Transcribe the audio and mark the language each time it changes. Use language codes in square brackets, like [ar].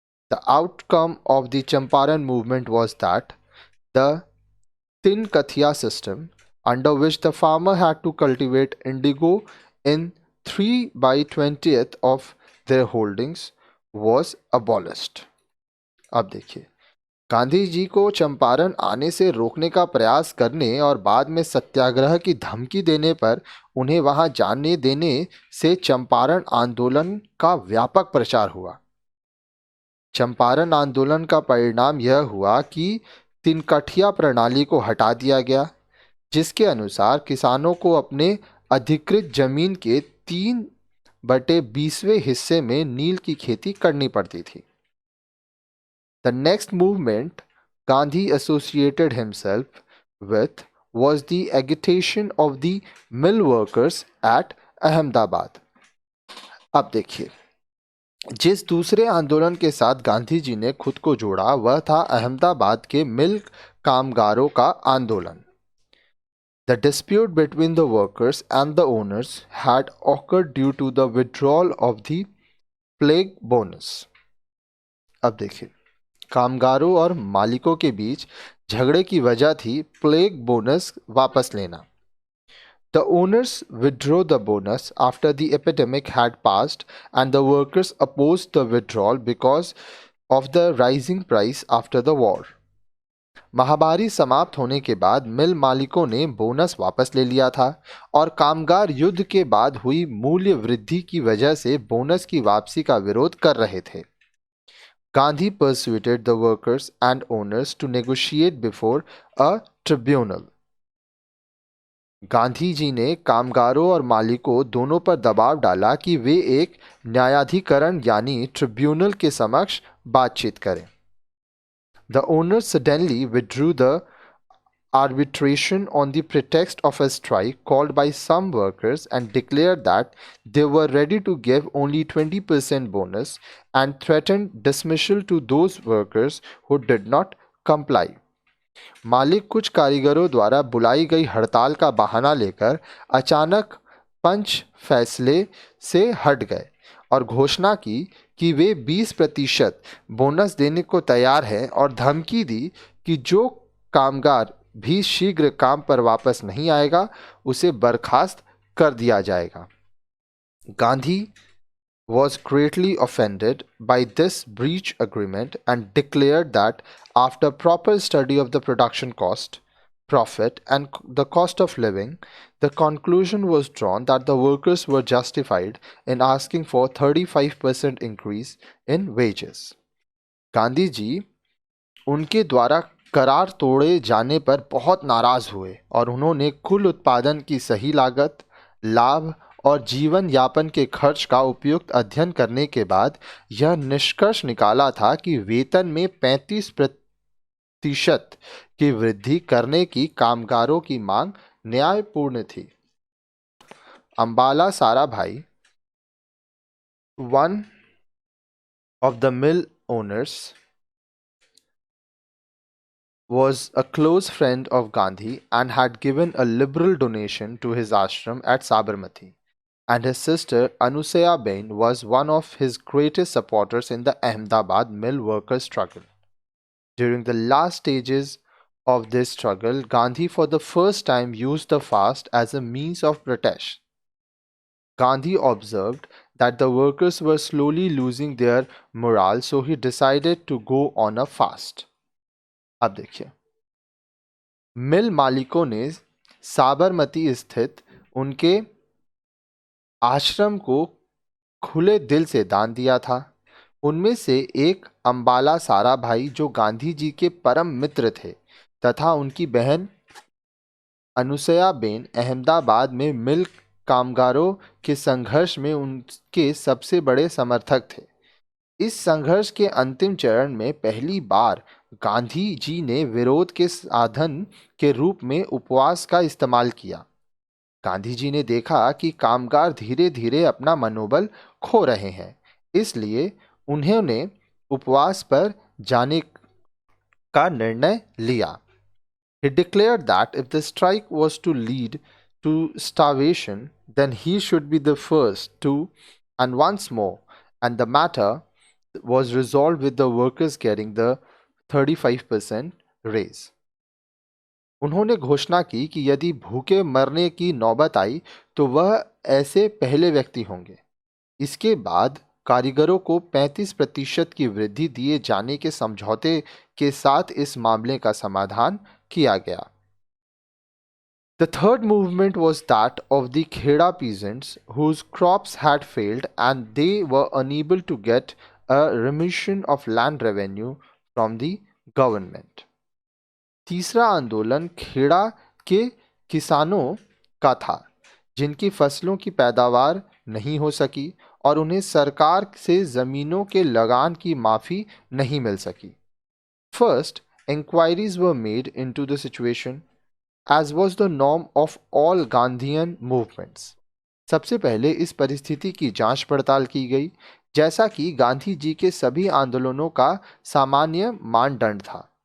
[en] The outcome of the Champaran movement was that the Tin Kathia system, under which the farmer had to cultivate indigo in 3/20th of their holdings, was abolished. [hi] अब देखिए, गांधी जी को चंपारण आने से रोकने का प्रयास करने और बाद में सत्याग्रह की धमकी देने पर उन्हें वहां जाने देने से चंपारण आंदोलन का व्यापक प्रचार हुआ. चंपारण आंदोलन का परिणाम यह हुआ कि तिनकठिया प्रणाली को हटा दिया गया, जिसके अनुसार किसानों को अपने अधिकृत जमीन के 3/20वें हिस्से में नील की खेती करनी पड़ती थी. [en] The next movement Gandhi associated himself with was the agitation of the mill workers at Ahmedabad. [hi] अब देखिए, जिस दूसरे आंदोलन के साथ गांधी जी ने खुद को जोड़ा वह था अहमदाबाद के मिल कामगारों का आंदोलन. [en] The dispute between the workers and the owners had occurred due to the withdrawal of the plague bonus. [hi] अब देखिए, कामगारों और मालिकों के बीच झगड़े की वजह थी प्लेग बोनस वापस लेना. [en] The owners withdrew the bonus after the epidemic had passed, and the workers opposed the withdrawal because of the rising price after the war. [hi] महामारी समाप्त होने के बाद मिल मालिकों ने बोनस वापस ले लिया था और कामगार युद्ध के बाद हुई मूल्य वृद्धि की वजह से बोनस की वापसी का विरोध कर रहे थे. [en] Gandhi persuaded the workers and owners to negotiate before a tribunal. [hi] Gandhi ji ने कामगारों और मालिकों दोनों पर दबाव डाला कि वे एक न्यायाधिकरण यानी ट्रिब्यूनल के समक्ष बातचीत करें. [en] The owners suddenly withdrew the arbitration on the pretext of a strike called by some workers and declared that they were ready to give only 20% bonus and threatened dismissal to those workers who did not comply. [hi] मालिक कुछ कारीगरों द्वारा बुलाई गई हड़ताल का बहाना लेकर अचानक पंच फैसले से हट गए और घोषणा की कि वे 20% बोनस देने को तैयार हैं और धमकी दी कि जो कामगार भी शीघ्र काम पर वापस नहीं आएगा उसे बर्खास्त कर दिया जाएगा. [en] Gandhi was greatly offended by this breach agreement and declared that after proper study of the production cost, profit, and the cost of living, the conclusion was drawn that the workers were justified in asking for 35% increase in wages. [hi] Gandhi ji उनके द्वारा करार तोड़े जाने पर बहुत नाराज हुए और उन्होंने कुल उत्पादन की सही लागत, लाभ और जीवन यापन के खर्च का उपयुक्त अध्ययन करने के बाद यह निष्कर्ष निकाला था कि वेतन में 35% की वृद्धि करने की कामगारों की मांग न्यायपूर्ण थी. [en] Ambala Sarabhai, one of the mill owners, was a close friend of Gandhi and had given a liberal donation to his ashram at Sabarmati. And his sister Anusaya Bain was one of his greatest supporters in the Ahmedabad mill workers' struggle. During the last stages of this struggle, Gandhi for the first time used the fast as a means of protest. Gandhi observed that the workers were slowly losing their morale, so he decided to go on a fast. [hi] अब देखिए, मिल मालिकों ने साबरमती स्थित उनके आश्रम को खुले दिल से दान दिया था. उनमें से एक अंबाला साराभाई जो गांधी जी के परम मित्र थे तथा उनकी बहन अनुसया बेन अहमदाबाद में मिल कामगारों के संघर्ष में उनके सबसे बड़े समर्थक थे. इस संघर्ष के अंतिम चरण में पहली बार गांधी जी ने विरोध के साधन के रूप में उपवास का इस्तेमाल किया. गांधी जी ने देखा कि कामगार धीरे धीरे अपना मनोबल खो रहे हैं, इसलिए उन्होंने उपवास पर जाने का निर्णय लिया. [en] He declared that if the strike was to lead to starvation, then he should be the first to, and once more, and the matter was resolved with the workers getting the 35% raise. [hi] उन्होंने घोषणा की कि यदि भूखे मरने की नौबत आई तो वह ऐसे पहले व्यक्ति होंगे. इसके बाद कारीगरों को 35% की वृद्धि दिए जाने के समझौते के साथ इस मामले का समाधान किया गया. [en] The third movement was that of the Kheda peasants whose crops had failed and they were unable to get a remission of land revenue from the government. [hi] तीसरा आंदोलन खेड़ा के किसानों का था जिनकी फसलों की पैदावार नहीं हो सकी और उन्हें सरकार से जमीनों के लगान की माफी नहीं मिल सकी. [en] First, inquiries were made into the situation, as was the norm of all Gandhian movements. [hi] सबसे पहले इस परिस्थिति की जांच पड़ताल की गई, जैसा कि गांधी जी के सभी आंदोलनों का सामान्य मानदंड था.